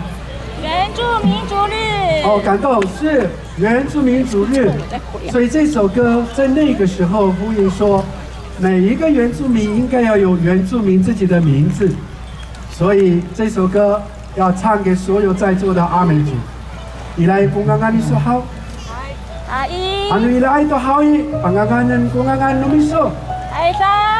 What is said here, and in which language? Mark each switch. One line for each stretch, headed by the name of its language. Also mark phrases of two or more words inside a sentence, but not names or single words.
Chinese: 原住民族日。哦，感动，是原住民族日。所以这首歌在那个时候呼应说，每一个原住民应该要有原住民自己的名字。所以这首歌要唱给所有在座的阿美族。
Amis: Ilay pungangan iso haw. Ai. Ano ilay to hawi? Panganganan pungangan numiso. Ai sa.